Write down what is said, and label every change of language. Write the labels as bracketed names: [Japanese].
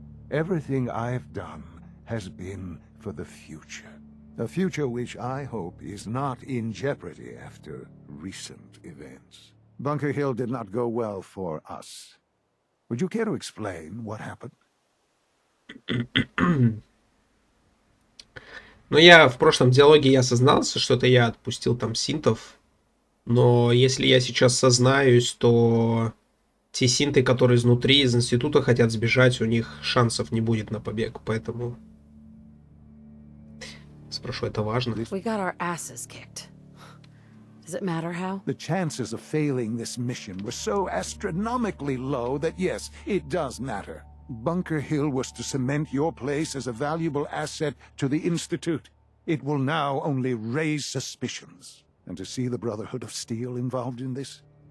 [English] Everything I've done has been for the future. A future which I hope is not in jeopardy after recent events. Bunker Hill did not go well for us. Would you care to explain what happened? [Russian] Ну, я в прошлом диалоге я сознался, что это я отпустил там синтов. Но если я сейчас сознаюсь, то те синты, которые изнутри, из института хотят сбежать, у них шансов не будет на побег. Поэтому спрошу, это важно? [English] We got our asses kicked. Does it matter how? The chances of failing this mission were so astronomically low that yes, it does matter. Bunker Hill was to cement your place as a valuable asset to the Institute. It will now only raise suspicions. And to see the Brotherhood of Steel involved in this?